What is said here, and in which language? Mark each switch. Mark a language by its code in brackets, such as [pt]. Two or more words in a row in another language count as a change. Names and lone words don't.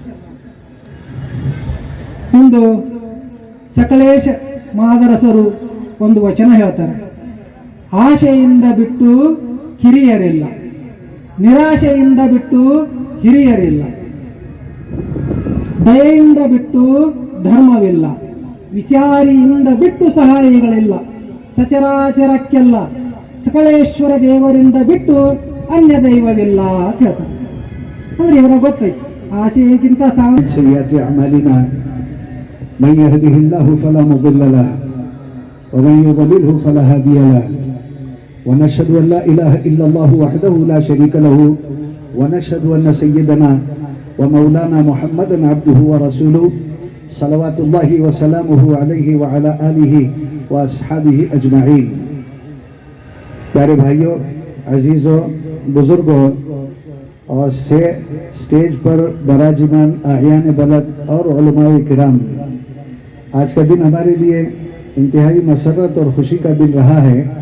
[kn] ಇಂದು ಸಕಲೇಶ ಮಾದರಸರು ಒಂದು ವಚನ ಹೇಳ್ತಾರೆ, ಆಶೆಯಿಂದ ಬಿಟ್ಟು ಹಿರಿಯರಿಲ್ಲ, ನಿರಾಶೆಯಿಂದ ಬಿಟ್ಟು ಹಿರಿಯರಿಲ್ಲ, ದಯೆಯಿಂದ ಬಿಟ್ಟು ಧರ್ಮವಿಲ್ಲ, ವಿಚಾರಿಯಿಂದ ಬಿಟ್ಟು ಸಹಾಯಿಗಳಿಲ್ಲ, ಸಚರಾಚರಕ್ಕೆಲ್ಲ ಸಕಲೇಶ್ವರ ದೇವರಿಂದ ಬಿಟ್ಟು ಅನ್ಯ ದೈವವಿಲ್ಲ ಅಂತ ಹೇಳ್ತಾರೆ. ಅಂದ್ರೆ ಇವರ ಗೊತ್ತೈತಿ ಆಶೆಗಿಂತ [ar] من يهده الله فلا مضل له ومن يضلله فلا هادي له ونشهد أن لا إله إلا الله وحده لا شريك له ونشهد أن سيدنا ومولانا محمدا عبده ورسوله صلوات الله وسلامه عليه وعلى آله وأصحابه أجمعين. [hi] प्यारे भाइयों, अजीज़ों, बुजुर्गों और स्टेज पर बराजमान आयान बलद और उलमाए किराम, आज का दिन हमारे लिए इंतहाई मसरत और खुशी का दिन रहा है.